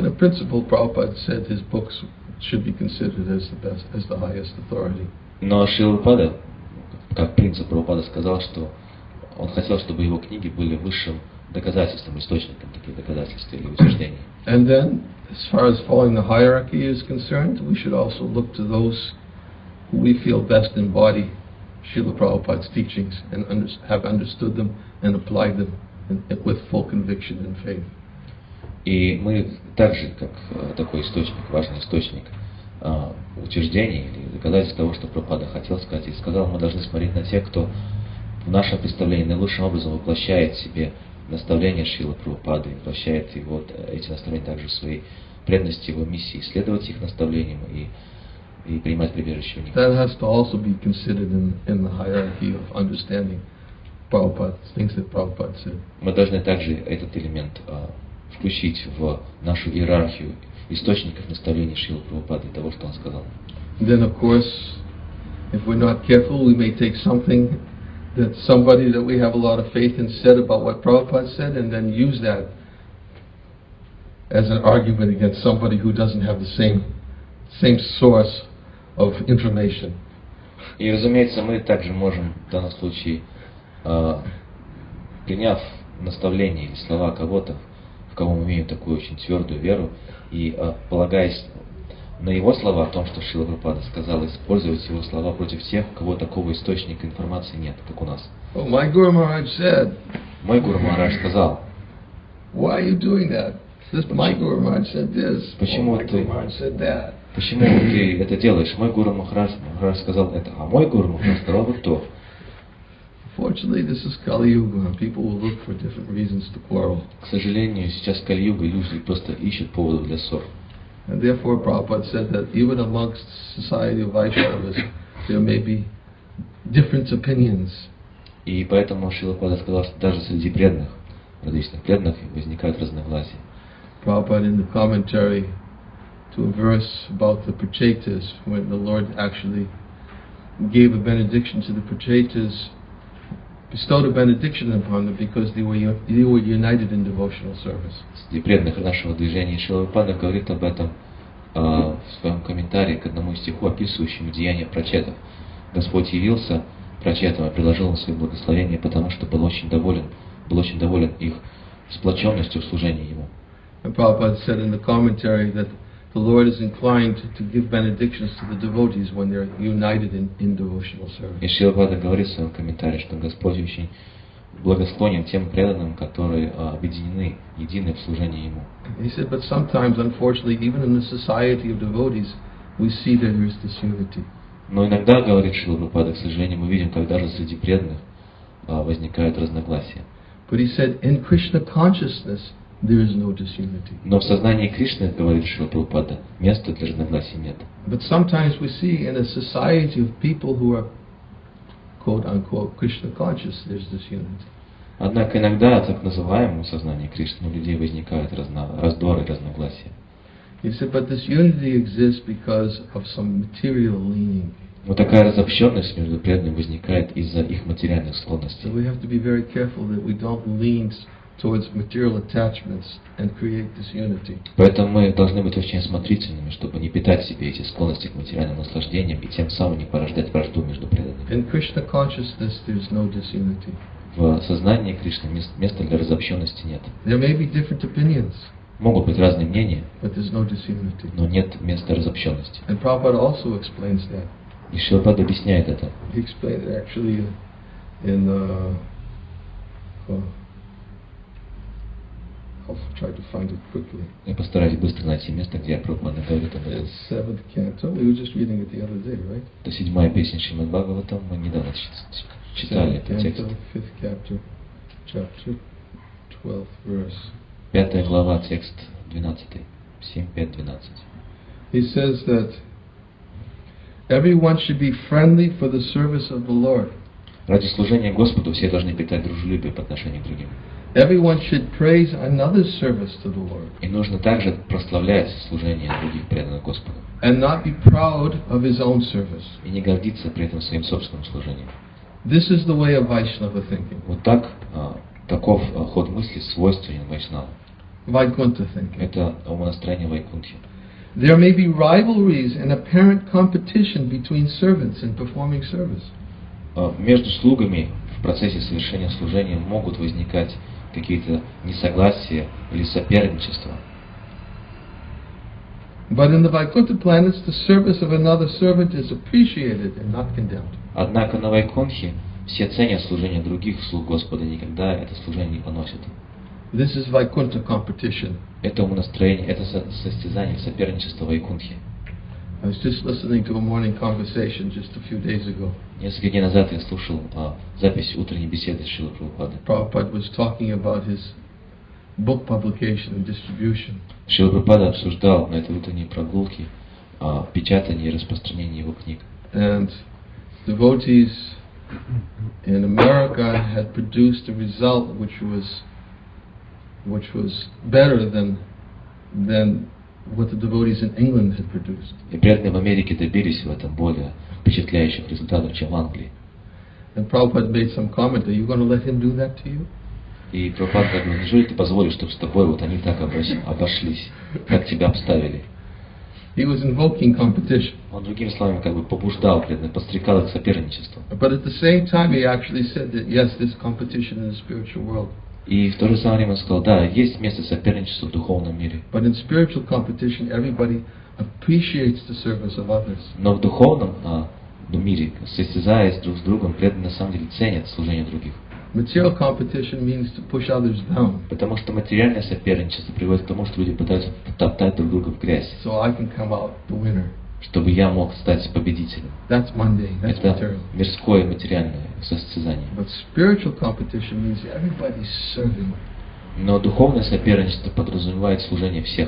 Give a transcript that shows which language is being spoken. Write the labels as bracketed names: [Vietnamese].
[English] But in principle, Prabhupada said his books should be considered as the best, as the highest authority. [Russian] Но Шрила Прабхупада, как принцип Прабхупада, сказал, что он хотел, чтобы его книги были высшим доказательством, источником таких доказательств или утверждений. [English] And then, as far as following the hierarchy is concerned, we should also look to those who we feel best embody Srila Prabhupada's teachings and have understood them and applied them with full conviction and faith. [Russian] И мы также, как такой источник, важный источник утверждений или доказательств того, что Прабхупада хотел сказать, и сказал, мы должны смотреть на тех, кто в нашем представлении наилучшим образом воплощает в себе наставления Шрилы Прабхупады, воплощает его, эти наставления также в своей преданности его миссии, следовать их наставлениям и принимать прибежище у них. [English] That has to also be considered in the hierarchy of understanding Prabhupada, things that Prabhupada said. [Russian] Мы должны также этот элемент включить в нашу иерархию источников наставлений Шрилы Прабхупады, того, что он сказал. [English] Then, of course, If we're not careful, we may take something that somebody that we have a lot of faith in said about what Prabhupada said, and then use that as an argument against somebody who doesn't have the same source of information. [Russian] И, разумеется, мы также можем в данном случае, приняв наставление или слова кого-то, в кого мы имеем такую очень твердую веру, и полагаясь на его слова о том, что Шрила Прабхупада сказал, использовать его слова против тех, у кого такого источника информации нет, как у нас. [English] Oh, my Guru Maharaj said. [Russian] Мой Гуру Махарадж сказал. [English] Why are you doing that? My Guru Maharaj said this. [Russian] Почему [English] my Guru Maharaj said that. [Russian] Почему ты это делаешь? Мой Гуру Махарадж сказал это, а мой Гуру Махарадж сказал вот то. [English] Fortunately, this is Kali Yuga, and people will look for different reasons to quarrel. [Russian] К сожалению, сейчас Кали-юга, и люди просто ищут поводов для ссор. [English] And therefore, Prabhupada said that even amongst society of Vaishnavas, there may be different opinions. [Russian] И поэтому Шрила Прабхупада сказал, что даже среди преданных, различных преданных, возникают разногласия. [English] Prabhupada in the commentary to a verse about the Prachetas, when the Lord actually gave a benediction to the Prachetas, bestowed a benediction upon them because they were united in devotional service. [Russian] Среди преданных нашего движения Шрила Прабхупада говорит об этом в своем комментарии к одному стиху, описывающему деяния прачетов. Господь явился прачетам и приложил им свое благословение, потому что был очень доволен их сплоченностью в служении Ему. [English] And Prabhupada said in the commentary that the Lord is inclined to give benedictions to the devotees when they're united in devotional service. [Russian] И Шрила Прабхупада говорит в своем комментарии, что Господь очень благосклонен тем преданным, которые объединены, едины в служении Ему. [English] He said, but sometimes, unfortunately, even in the society of devotees, we see that there is disunity. [Russian] Но иногда, говорит Шрила Прабхупада, к сожалению, мы видим, как даже среди преданных возникают разногласия. [English] But he said, in Krishna consciousness, there is no disunity. [Russian] Но в сознании Кришны, говорит Шрила Прабхупада, места для разногласий нет. [English] But sometimes we see in a society of people who are quote unquote Krishna conscious, there's disunity. [Russian] Однако иногда в так называемом сознании Кришны у людей возникают раздоры и разногласия. [English] He said, but this unity exists because of some material leaning. [Russian] Но такая разобщенность между преданными возникает из-за их материальных склонностей. [English] So we have to be very careful that we don't lean towards material attachments and create disunity. [Russian] Поэтому мы должны быть очень осмотрительными, чтобы не питать себе эти склонности к материальным наслаждениям и тем самым не порождать вражду между преданными. [English] In Krishna consciousness, there's no disunity. [Russian] В сознании Кришны места для разобщенности нет. [English] There may be different opinions. [Russian] Могут быть разные мнения, [English] but there's no disunity. [Russian] но нет места разобщенности. [English] And Prabhupada also explains that. [Russian] И Шрила Прабхупада объясняет это. [English] He explained it actually in I'll try to find it quickly. [Russian] Я постараюсь быстро найти место, где Прабхупада говорит об этом. [English] It's 7th canto. We were just reading it the other day, right? [Russian] Это 7-я песня Шримад Бхагаватам, мы недавно читали этот текст. [English] 5th chapter, 12th verse. [Russian] 5 глава, текст 12. 7, 5, 12. [English] He says that everyone should be friendly for the service of the Lord. [Russian] Ради служения Господу все должны питать дружелюбие по отношению к другим. [English] Everyone should praise another's service to the Lord. [Russian] И нужно также прославлять служение других преданных Господу. [English] And not be proud of his own service. [Russian] И не гордиться при этом своим собственным служением. [English] This is the way of Vaishnava thinking. [Russian] Вот так, таков ход мысли свойственен Вайшнаву. [English] Vaikuntha thinking. [Russian] Это умонастроение Вайкунтхи. [English] There may be rivalries and apparent competition between servants in performing service. [Russian] Между слугами в процессе совершения служения могут возникать какие-то несогласия или соперничества. [English] But in the Vaikuntha planets, the service of another servant is appreciated and not condemned. [Russian] Однако на Вайкунтхе все ценят служение других слуг Господа, никогда это служение не поносят. [English] This is Vaikuntha competition. [Russian] Это умонастроение, это состязание, соперничество Вайкунтхи. [English] I was just listening to a morning conversation just a few days ago. [Russian] Несколько дней назад я слушал запись утренней беседы с Шрилой Прабхупадой. [English] Prabhupada was talking about his book publication and distribution. [Russian] Шрила Прабхупада обсуждал на этой утренней прогулке печатание и распространение его книг. [English] And devotees in America had produced a result which was better than what the devotees in England had produced. [Russian] И преданные в Америке добились в этом более впечатляющих результатов, чем в Англии. [English] And Prabhupada made some comment, are you going to let him do that to you? [Russian] И Прабхупада говорил, неужели ты позволишь, чтобы с тобой вот они так обошлись, как тебя обставили? [English] He was invoking competition. [Russian] Он, другими словами, как бы побуждал преданных, подстрекал их к соперничеству. [English] But at the same time, he actually said that yes, there's competition in the spiritual world. [Russian] И в то же самое время он сказал, да, есть место соперничества в духовном мире. [English] But in spiritual competition, everybody appreciates the service of others. [Russian] Но в духовном мире, состязаясь друг с другом, преданные на самом деле ценят служение других. [English] Material competition means to push others down. [Russian] Потому что материальное соперничество приводит к тому, что люди пытаются топтать друг друга в грязь. [English] So I can come out the winner. [Russian] Чтобы я мог стать победителем. [English] That's mundane. That's [Russian] Это [English] material. [Russian] мирское материальное состязание. [English] But spiritual competition means everybody's serving. [Russian] Но духовное соперничество подразумевает служение всех.